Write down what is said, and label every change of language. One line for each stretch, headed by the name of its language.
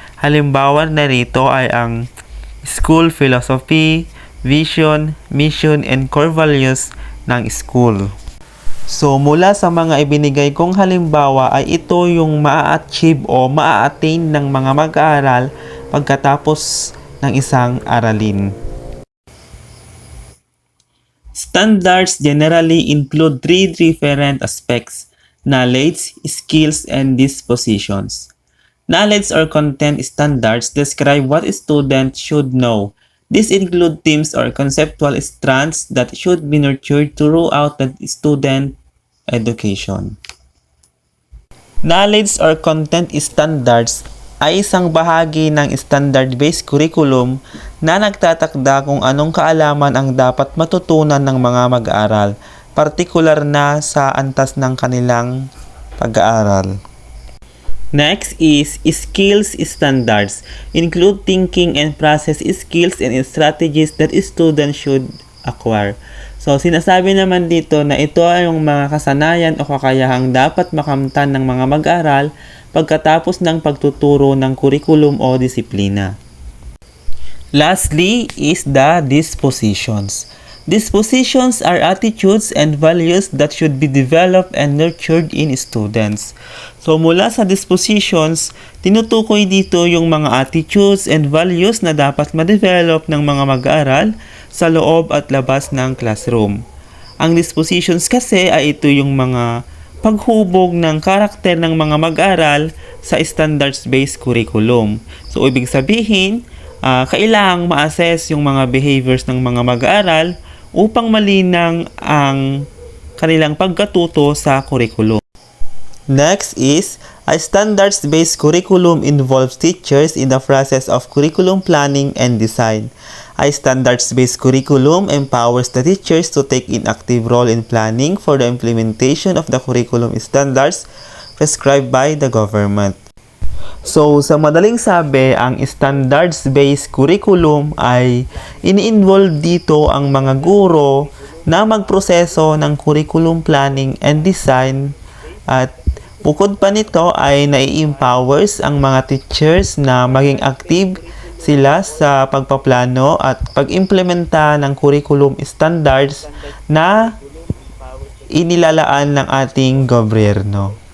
Filipino: Halimbawa na rito ay ang
English: school philosophy, vision, mission, and core values
Filipino: ng school. So, mula sa mga ibinigay kong halimbawa ay ito yung maa-achieve o maa-attain ng mga mag-aaral pagkatapos ng isang aralin.
English: Standards generally include 3 different aspects: knowledge, skills, and dispositions. Knowledge or content standards describe what a student should know. These include themes or conceptual strands that should be nurtured throughout the student education.
Filipino: Knowledge or content standards ay isang bahagi ng standard-based curriculum na nagtatakda kung anong kaalaman ang dapat matutunan ng mga mag-aaral, partikular na sa antas ng kanilang pag-aaral.
English: Next is skills standards. Include thinking and process skills and strategies that students should acquire.
Filipino: So, sinasabi naman dito na ito ay yung mga kasanayan o kakayahang dapat makamtan ng mga mag-aaral pagkatapos ng pagtuturo ng curriculum o disiplina.
English: Lastly is the dispositions. Dispositions are attitudes and values that should be developed and nurtured in students.
Filipino: So mula sa dispositions, tinutukoy dito yung mga attitudes and values na dapat ma-develop ng mga mag-aaral sa loob at labas ng classroom. Ang dispositions kasi ay ito yung mga paghubog ng karakter ng mga mag-aaral sa standards-based curriculum. So ibig sabihin, kailangang ma-assess yung mga behaviors ng mga mag-aaral upang malinang ang kanilang pagkatuto sa curriculum.
English: Next is, a standards-based curriculum involves teachers in the process of curriculum planning and design. A standards-based curriculum empowers the teachers to take an active role in planning for the implementation of the curriculum standards prescribed by the government.
Filipino: So, sa madaling sabi, ang standards-based curriculum ay ini-involve dito ang mga guro na magproseso ng curriculum planning and design at Bukod pa nito ay nai-empowers ang mga teachers na maging active sila sa pagpaplano at pag-implementa ng curriculum standards na inilalaan ng ating gobyerno.